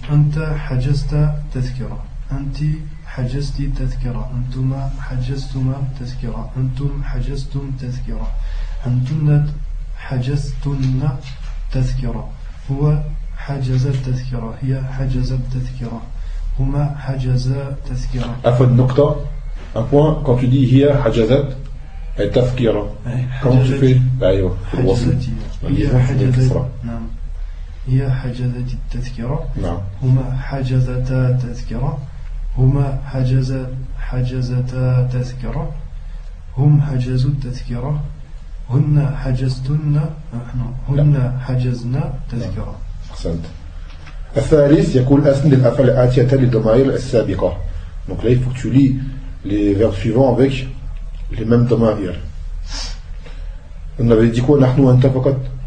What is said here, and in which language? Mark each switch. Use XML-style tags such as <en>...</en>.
<ar>أنت حجزت تذكرة أنت حجزت تذكرة أنتما حجزتما تذكرة أنتم حجزتم تذكرة أنتن حجزتن تذكرة هو حجز التذكرة هي حجزت التذكرة هما حجزا تذكرة أفضل نقطة</ar> <fr>un point quand tu dis</fr> <ar>هي حجزت التذكرة</ar> <fr>comment tu fais</fr> <ar>أيوة هي حجزت التذكرة نعم هما حجزتا تذكرة هما حجزتا تذكرة هم حجزوا التذكرة هن حجزتن هن حجزنا تذكرة أحسنت الثالث يقول أسند الأفعال الآتية للضمائر السابقة</ar> <fr>donc là il faut que tu lis les verbes suivants avec les mêmes ضمائر on avait dit quoi</fr> <ar>نحن وأنت فقط</ar>